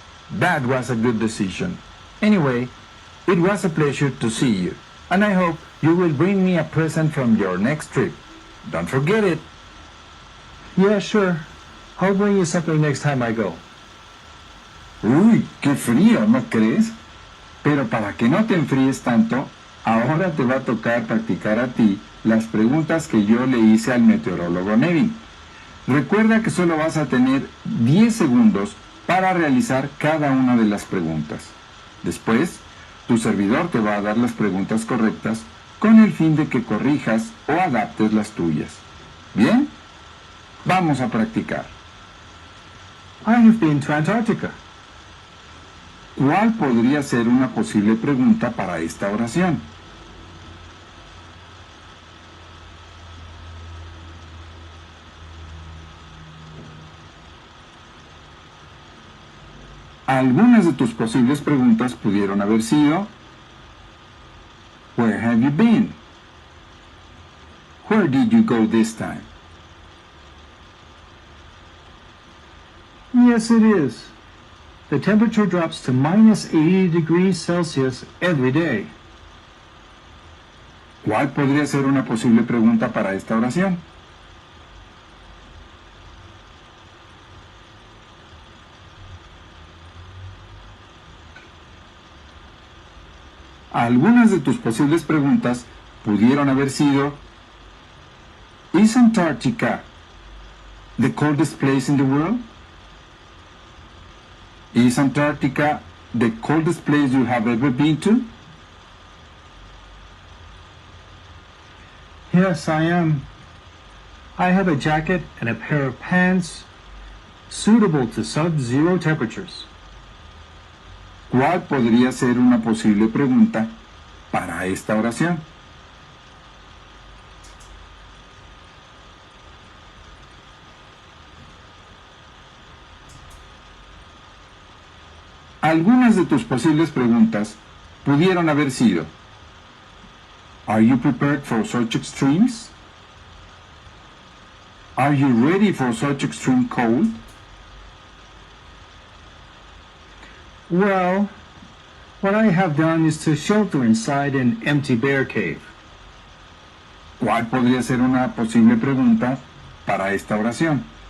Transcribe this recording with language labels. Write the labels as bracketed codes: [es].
[en] That was a good decision. Anyway, it was a pleasure to see you, and I hope you will bring me a present from your next trip. Don't forget it. Yeah, sure. I'll bring you something next time I go. [es] Uy, qué frío, ¿no crees? Pero para que no te enfríes tanto, ahora te va a tocar practicar a ti las preguntas que yo le hice al meteorólogo Nevin. Recuerda que solo vas a tener 10 segundos para realizar cada una de las preguntas. Después, tu servidor te va a dar las preguntas correctas con el fin de que corrijas o adaptes las tuyas. ¿Bien? Vamos a practicar. [en] I have been to Antarctica. [es] ¿Cuál podría ser una posible pregunta para esta oración? Algunas de tus posibles preguntas pudieron haber sido: [en] Where have you been? Where did you go this time? Yes, it is. The temperature drops to minus 80 degrees Celsius every day. [es] ¿Cuál podría ser una posible pregunta para esta oración? Algunas de tus posibles preguntas pudieron haber sido: [en] ¿Is Antarctica the coldest place in the world? ¿ Is Antarctica the coldest place you have ever been to? Yes, I am. I have a jacket and a pair of pants suitable to sub-zero temperatures. [es] ¿Cuál podría ser una posible pregunta para esta oración? Algunas de tus posibles preguntas pudieron haber sido: [en] Are you prepared for such extremes? Are you ready for such extreme cold? Well, what I have done is to shelter inside an empty bear cave. [es] ¿Cuál podría ser una posible pregunta para esta oración?